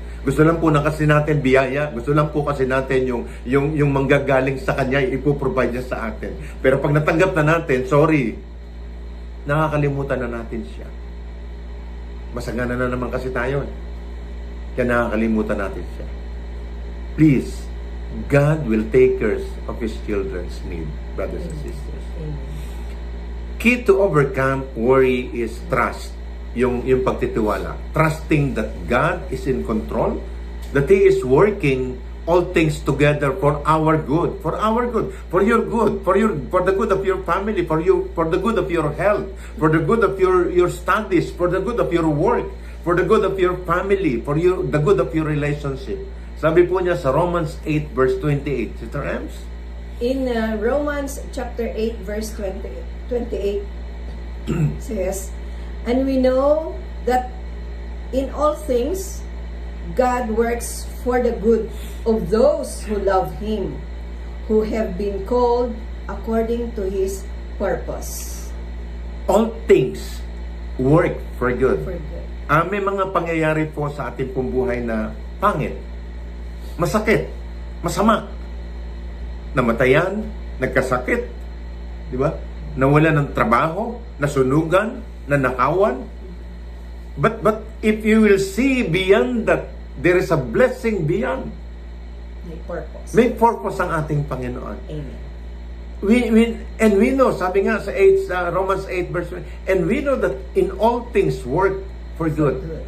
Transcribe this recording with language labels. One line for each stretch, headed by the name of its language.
Filipino: Gusto lang po na kasi natin biyaya. Gusto lang po kasi natin yung manggagaling sa Kanya, ipoprovide niya sa atin. Pero pag natanggap na natin, sorry, nakakalimutan na natin siya. Masagana na naman kasi tayo. Kaya nakakalimutan natin siya.
English: Please, God will take care of His children's need, brothers and sisters. Key to overcome worry is trust.
Filipino: Yung pagtitiwala.
English: Trusting that God is in control, that He is working all things together for our good, for your good, for the good of your family, for the good of your health, for the good of your studies, for the good of your work, for the good of your family, the good of your relationship.
Filipino: Sabi po niya sa Romans 8 verse 28. Sister Ems?
English: In Romans chapter 8 verse 28 says, "And we know that in all things God works for the good of those who love Him, who have been called according to His purpose." All things work for good. For good.
Filipino: May mga pangyayari po sa ating pong buhay na pangit, masakit, masama. Namatayan, nagkasakit, di ba? Nawala ng trabaho, nasunugan, nanakawan.
English: But if you will see beyond that, there is a blessing beyond.
Filipino: May purpose. May purpose ang ating Panginoon. Amen.
English: We know,
Filipino: sabi nga sa
English: Romans 8 verse 1, and we know that in all things work for good.